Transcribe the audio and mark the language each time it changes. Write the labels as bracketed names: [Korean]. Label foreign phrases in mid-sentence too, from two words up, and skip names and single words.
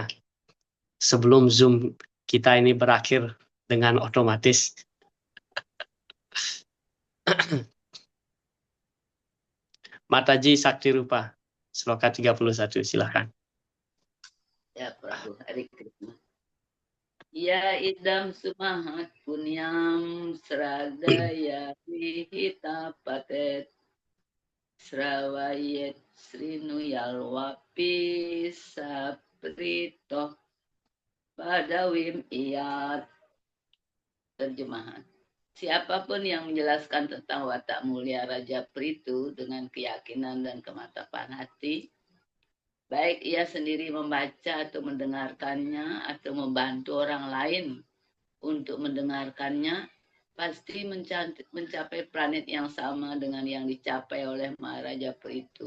[Indonesian] Sebelum Zoom kita ini berakhir dengan otomatis. Mataji Sakti Rupa, Sloka 31, silahkan. Ya, Prabhu, Hari Krishna. [Sanskrit] Ya idam sumahat punyam sradaya vihita patet sravayet srinuyalwapi saprito padawim iyat. [Indonesian] Terjemahan. Siapapun yang menjelaskan tentang watak mulia Raja Prithu dengan keyakinan dan kemantapan hati, baik ia sendiri membaca atau mendengarkannya atau membantu orang lain untuk mendengarkannya, pasti mencapai planet yang sama dengan yang dicapai oleh Maharaja Prithu.